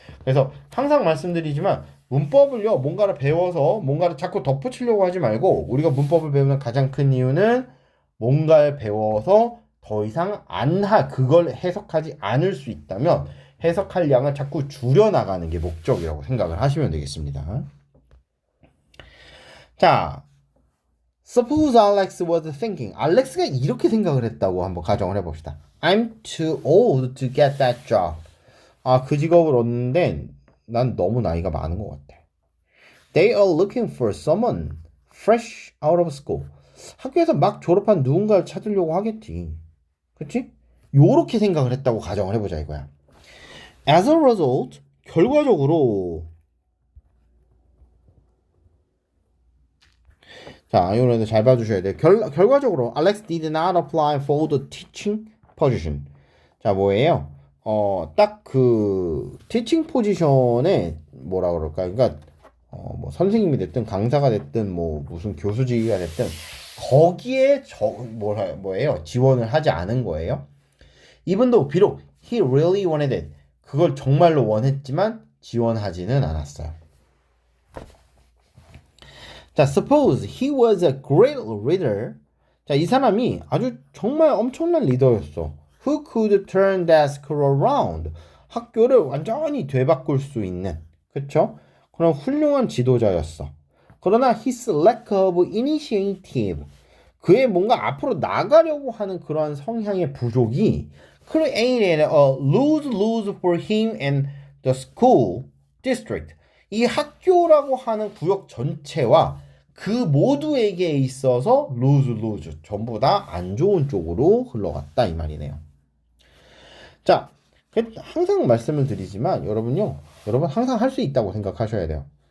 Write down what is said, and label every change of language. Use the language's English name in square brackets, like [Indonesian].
[Korean] 그래서 항상 말씀드리지만 문법을요 뭔가를 배워서 뭔가를 자꾸 덧붙이려고 하지 말고 우리가 문법을 배우는 가장 큰 이유는 뭔가를 배워서 더 이상 그걸 해석하지 않을 수 있다면 해석할 양을 자꾸 줄여나가는 게 목적이라고 생각을 하시면 되겠습니다. [English] 자, suppose Alex was thinking. [Korean] 알렉스가 이렇게 생각을 했다고 한번 가정을 해봅시다. [English] I'm too old to get that job. [Korean] 그 직업을 얻는데 난 너무 나이가 많은 것 같아. [English] They are looking for someone fresh out of school. [Korean] 학교에서 막 졸업한 누군가를 찾으려고 하겠지. 그치? 요렇게 생각을 했다고 가정을 해보자 이거야. [English] As a result, [Korean] 결과적으로 자, 이거는 잘 봐주셔야 돼요. 결과적으로 [English] Alex did not apply for the teaching position. [Korean] 자, 뭐예요? 딱 그 teaching 포지션에 뭐라 그럴까? 그러니까 뭐 선생님이 됐든 강사가 됐든 뭐 무슨 교수직이가 됐든 거기에 뭐예요? 지원을 하지 않은 거예요. 이분도 비록 [English] he really wanted it. [Korean] 그걸 정말로 원했지만 지원하지는 않았어요. [English] 자, suppose he was a great leader. [Korean] 자, 이 사람이 아주 정말 엄청난 리더였어. [English] Who could turn that school around. [Korean] 학교를 완전히 되바꿀 수 있는, 그쵸? 그런 훌륭한 지도자였어. 그러나 [English] his lack of initiative. [Korean] 그의 뭔가 앞으로 나가려고 하는 그러한 성향의 부족이 [English] created a lose-lose for him and the school district. [Korean] 이 학교라고 하는 구역 전체와 그 모두에게 있어서 [English] lose-lose [Korean] 전부 다 안 좋은 쪽으로 흘러갔다 이 말이네요. 자, 항상 말씀을 드리지만 여러분 항상 할 수 있다고 생각하셔야 돼요.